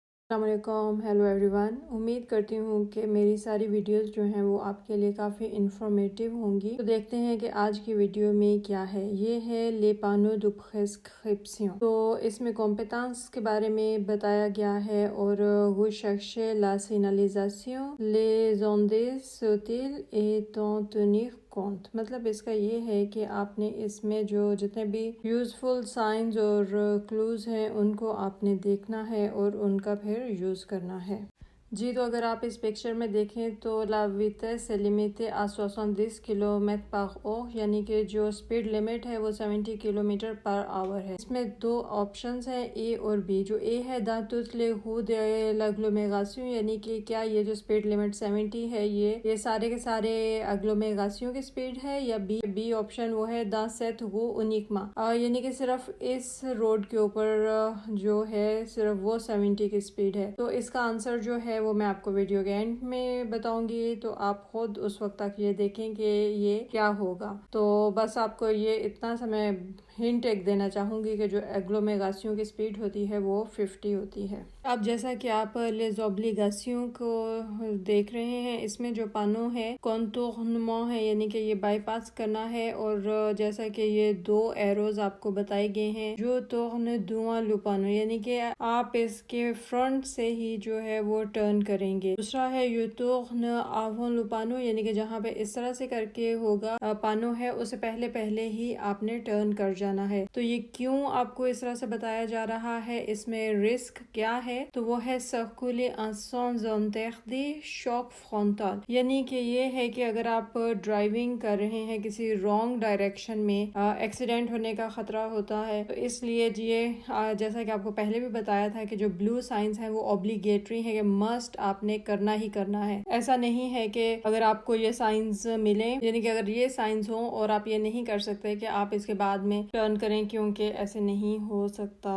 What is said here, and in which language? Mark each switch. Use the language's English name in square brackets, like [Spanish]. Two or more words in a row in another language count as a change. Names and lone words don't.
[Urdu] السلام علیکم، [English] hello everyone. [Urdu] امید کرتی ہوں کہ میری ساری ویڈیوز جو ہیں وہ آپ کے لیے کافی انفارمیٹیو ہوں گی۔ تو دیکھتے ہیں کہ آج کی ویڈیو میں کیا ہے۔ یہ ہے [French] les panneaux de prescription. [Urdu] تو اس میں کمپیٹنس کے بارے میں بتایا گیا ہے اور [French] rechercher la signalisation, les ondes sutiles et en tenir compte۔ [Urdu] مطلب اس کا یہ ہے کہ آپ نے اس میں جو جتنے بھی [English] useful signs [Urdu] اور کلوز ہیں ان کو آپ نے دیکھنا ہے اور ان کا پھر یوز کرنا ہے۔ جی تو اگر آپ اس پکچر میں دیکھیں تو [French] la vitesse [Urdu] ہے [French] limitée à 70 kilomètres [Urdu] پر اور یعنی کہ جو [English] speed limit [Urdu] ہے وہ [English] 70 kilometre per hour [Urdu] ہے۔ اس میں دو آپشنز ہیں اے اور بی۔ جو اے ہے [French] dans toutes les rues de l'agglomération، [Urdu] یعنی کہ کیا یہ جو [English] speed limit [Urdu] 70 ہے یہ سارے کے سارے اگلومیریشن کی سپیڈ ہے، یا بی آپشن وہ ہے [French] dans cette rue uniquement، [Urdu] یعنی کہ صرف اس روڈ کے اوپر جو ہے صرف وہ 70 کی سپیڈ ہے۔ تو اس کا آنسر جو ہے وہ میں آپ کو ویڈیو کے اینڈ میں بتاؤں گی، تو آپ خود اس وقت تک یہ دیکھیں کہ یہ کیا ہوگا۔ تو بس آپ کو یہ اتنا سا میں ہنٹ ایک دینا چاہوں گی کہ جو ایگلومیریشن کی سپیڈ ہوتی ہے وہ 50 ہوتی ہے۔ اب جیسا کہ آپ [French] les obligations [Urdu] کو دیکھ رہے ہیں، اس میں جو پانو ہے contournement ہے، یعنی کہ یہ بائی پاس کرنا ہے، اور جیسا کہ یہ دو ایروز آپ کو بتائے گئے ہیں جو [French] tourne devant le panneau، [Urdu] یعنی کہ آپ اس کے فرنٹ سے ہی جو ہے وہ ٹرن کریں گے۔ دوسرا ہے [French] you tourne avant le panneau، [Urdu] یعنی کہ جہاں پہ اس طرح سے کر کے ہوگا پانو ہے اسے پہلے ہی آپ نے ٹرن کر جانا ہے۔ تو یہ کیوں آپ کو اس طرح سے بتایا جا رہا ہے، اس میں رسک کیا ہے، تو وہ ہے [French] circuler en sens interdit choc frontal، [Urdu] یعنی کہ یہ ہے کہ اگر آپ ڈرائیونگ کر رہے ہیں کسی [English] wrong direction [Urdu] میں ایکسیڈنٹ ہونے کا خطرہ ہوتا ہے، تو اس لیے یہ جیسا کہ آپ کو پہلے بھی بتایا تھا کہ جو [English] blue signs [Urdu] ہیں وہ اوبلیگیٹری ہے کہ مسٹ آپ نے کرنا ہی کرنا ہے۔ ایسا نہیں ہے کہ اگر آپ کو یہ سائنس ملے، یعنی کہ اگر یہ سائنس ہو اور آپ یہ نہیں کر سکتے کہ آپ اس کے بعد میں ٹرن کریں، کیونکہ ایسے نہیں ہو سکتا۔